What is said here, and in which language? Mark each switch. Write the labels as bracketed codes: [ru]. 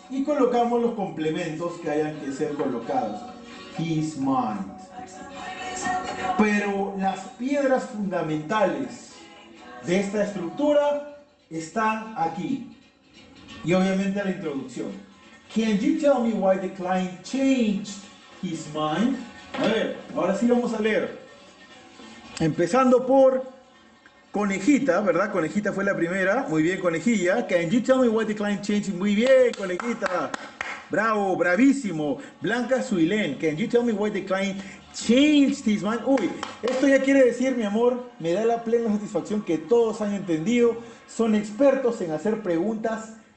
[es] Y colocamos los complementos que hayan que ser colocados. [en] His mind. [es] Pero las piedras fundamentales de esta estructura están aquí. Y obviamente la introducción. [en] Can you tell me why the client changed his mind? [es] A ver, ahora sí vamos a leer. Empezando por Conejita, ¿verdad? Conejita fue la primera. Muy bien, Conejilla. [en] Can you tell me why the client changed? [es] Muy bien, Conejita. Bravo, bravísimo. [en] Blanca Suilén. Can you tell me why the client changed his mind? [es] Uy, esto ya quiere decir, mi amor, me da la plena satisfacción que todos han entendido. Son expertos en hacer preguntas